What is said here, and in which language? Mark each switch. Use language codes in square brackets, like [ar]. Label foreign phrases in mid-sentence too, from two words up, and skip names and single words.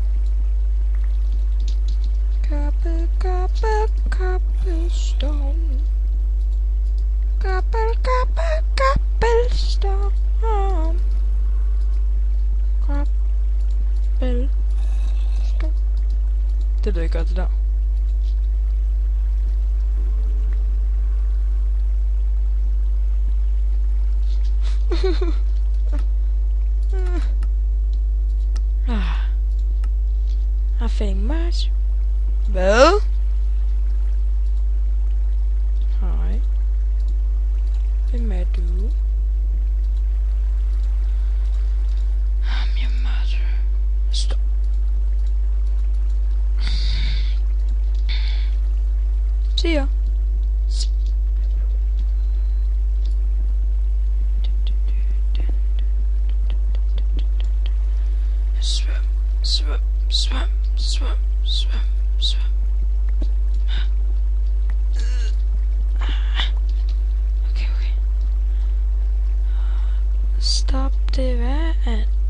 [en] Cobblestone. Cobblestone. [da] Det lyder godt, det der. [en] Nothing much. [da] Hvad? Hej. Hvem er du? [en] I'm your mother. Stop. See ya. Swim, swim, swim, swim, swim, swim. Okay, okay. [da] Stop det vand.